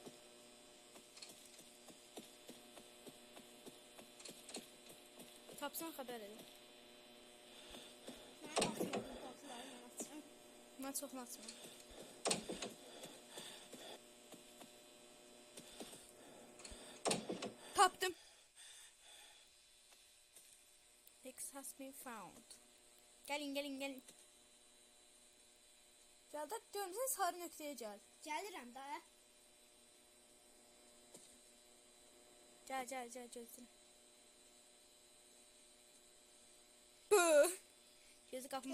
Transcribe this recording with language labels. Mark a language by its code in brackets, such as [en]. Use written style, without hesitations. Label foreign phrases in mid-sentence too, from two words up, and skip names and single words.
[az] Tapsan xəbər edin. Mən açmadım qapıları, mən açıram. Mən çoxunu açmam. Tapdım. [en] X has been found. [az] Gəlin. Gəl də görmüsən sarı nöqtəyə gəl. Gəlirəm də. Gəl gözlə. Gözü qapını